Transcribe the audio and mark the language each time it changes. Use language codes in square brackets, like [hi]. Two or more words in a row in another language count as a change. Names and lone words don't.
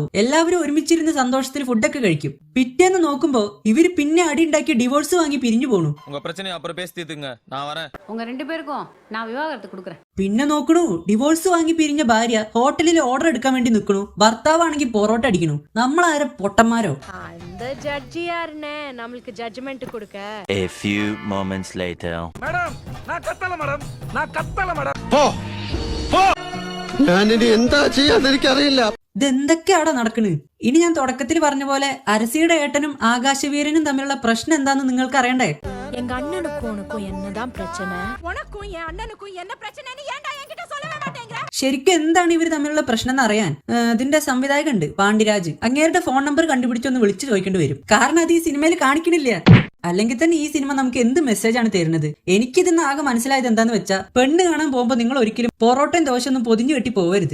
[ml] എല്ലാവരും ഒരുമിച്ചിരുന്ന് സന്തോഷത്തിൽ ഫുഡൊക്കെ കഴിക്കും. പിറ്റേന്ന് നോക്കുമ്പോ ഇവര് പിന്നെ അടി ഉണ്ടാക്കി ഡിവോഴ്സ് വാങ്ങി പിരിഞ്ഞു പോണു. പിന്നെ നോക്കണു ഡിവോഴ്സ് വാങ്ങി പിരിഞ്ഞ ഭാര്യ ഹോട്ടലിൽ ഓർഡർ എടുക്കാൻ വേണ്ടി നിൽക്കണു. ഭർത്താവാണെങ്കിൽ പൊറോട്ട അടിക്കണു. നമ്മളാരെ പൊട്ടന്മാരോ? [ta] அந்த ஜட்ஜி யாருன்னு நம்மளுக்கு ஜட்ஜ்மென்ட் கொடுக்க. [en] A few moments later. [ml] ഇതെന്തൊക്കെയാടാ നടക്കണ്? ഇനി ഞാൻ തുടക്കത്തിൽ പറഞ്ഞ പോലെ അരസിയുടെ ഏട്ടനും ആകാശവീരനും തമ്മിലുള്ള പ്രശ്നം എന്താന്ന് നിങ്ങൾക്ക് അറിയണ്ടേ? [ta] எங்க அண்ணனுக்கும் உனக்கும் என்னதான் பிரச்சனை? உனக்கும் என் அண்ணனுக்கும் என்ன பிரச்சனைன்னு ஏன்டா என்கிட்ட சொல்லவே மாட்டேங்கற? [ml] ശരിക്കും എന്താണ് ഇവർ തമ്മിലുള്ള പ്രശ്നം എന്ന് അറിയാൻ ഇതിന്റെ സംവിധായകനുണ്ട് പാണ്ഡിരാജ്. അങ്ങേരുടെ ഫോൺ നമ്പർ കണ്ടുപിടിച്ചൊന്ന് വിളിച്ചു ചോദിക്കേണ്ടി വരും. കാരണം അത് ഈ സിനിമയിൽ കാണിക്കണില്ല. അല്ലെങ്കിൽ തന്നെ ഈ സിനിമ നമുക്ക് എന്ത് മെസ്സേജാണ് തരുന്നത്? എനിക്കിതിന്ന് ആകെ മനസ്സിലായത് എന്താന്ന് വെച്ചാൽ, പെണ്ണ് കാണാൻ പോകുമ്പോൾ നിങ്ങൾ ഒരിക്കലും പൊറോട്ടയും ദോശയൊന്നും പൊതിഞ്ഞു കെട്ടി പോകരുത്.